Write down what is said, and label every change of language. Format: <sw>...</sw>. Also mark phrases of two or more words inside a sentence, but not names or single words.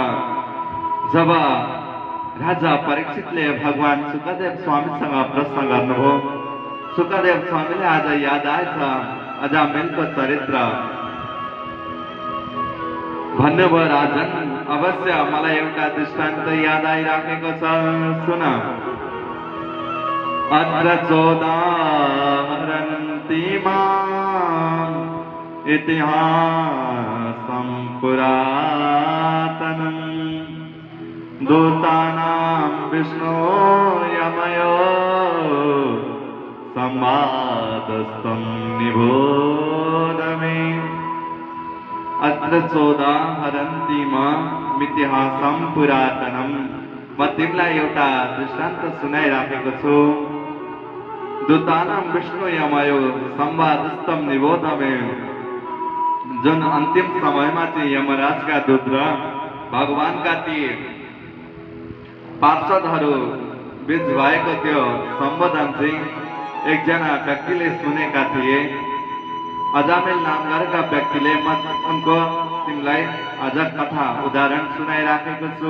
<ne>जब राजा परीक्षितले भगवान सुखदेव स्वामीसँग प्रश्न गर्नुभयो सुखदेव स्वामीले आज याद आएछ अजामिलको चरित्र भन्नुभयो राजन अवश्य मलाई एउटा दृष्टान्त याद आइराखेको छ सुन।</ne> <sa>अत्र चोदाहरन्ति माम् इतिहासं पुरातनम् दूतानां विष्णो यमयो संवादस्तं निबोध मे। अत्र चोदाहरन्ति माम् इतिहासं पुरातनम्</sa> <ne>म तिमीलाई एउटा दृष्टान्त सुनाइराखेको छु।</ne> <sa>दूतानां विष्णु यमयो संवादस्तं निबोध मे</sa> <ne>जुन अन्तिम समयमा चाहिँ यमराजका दूत र भगवानका ती पार्षदहरू बीच भएको त्यो सम्बोधन चाहिँ एकजना व्यक्तिले सुनेका थिए। अजामिल नामका व्यक्तिले म उनको तिमीलाई अझ कथा उदाहरण सुनाइराखेको छु।</ne>